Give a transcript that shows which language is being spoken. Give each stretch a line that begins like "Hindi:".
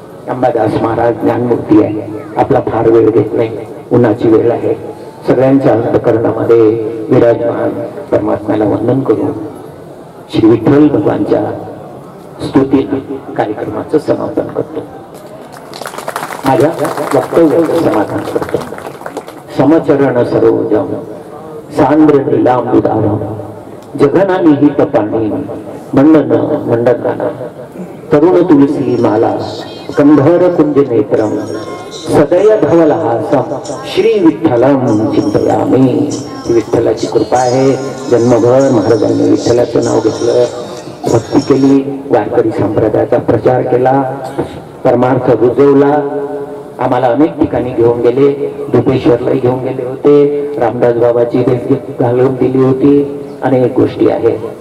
Marathi: अंबादास महाराज ज्ञानमूर्ती आहे. आपला फार वेळ घेत नाही, उन्हाची वेळ आहे. सगळ्यांच्या अंतःकरणामध्ये विराजमान परमात्म्याला वंदन करून श्री विठ्ठल भगवानच्या स्तुती कार्यक्रमाचं समापन करतो. माझ्या वक्तव्याचं समाधान करतो.
Sanskrit: समचरण सरोजम सांद्र नीलांबुदारम जगना निहित पाणी मंडन मंडनाना तरुण तुलसी माला कंधर कुंज नेत्रम सदय धवलहासम श्री विठ्ठलम चिंतयामी.
Marathi: विठ्ठलाची कृपा आहे. जन्मभर महाराजांनी विठ्ठलाचं नाव घेतलं, भक्ती केली, वारकरी संप्रदायाचा प्रचार केला, परमार्थ रुजवला. आम्हाला अनेक ठिकाणी घेऊन गेले. दुपेश्वरला घेऊन गेले होते. रामदास बाबाची देखील घालून दिली होती. अनेक गोष्टी आहेत.